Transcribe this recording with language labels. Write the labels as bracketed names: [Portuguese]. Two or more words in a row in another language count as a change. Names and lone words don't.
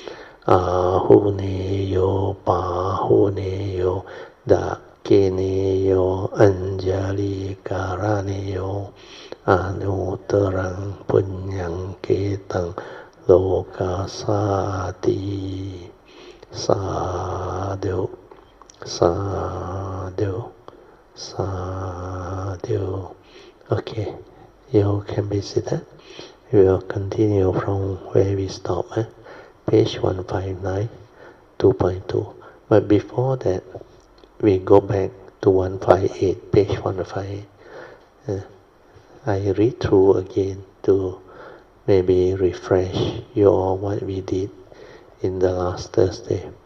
[Pali] Ahuneyo pahuneyo dakineyo anjali karaneyo Anuttarang punyang ketang lokasati Sadhu, sadhu, sadhu. [English] Okay, you can be seated. We will continue from where we stopped, page 159, 2.2. But before that, we go back to 158, page 158. I read through again to maybe refresh you all what we did in the last Thursday.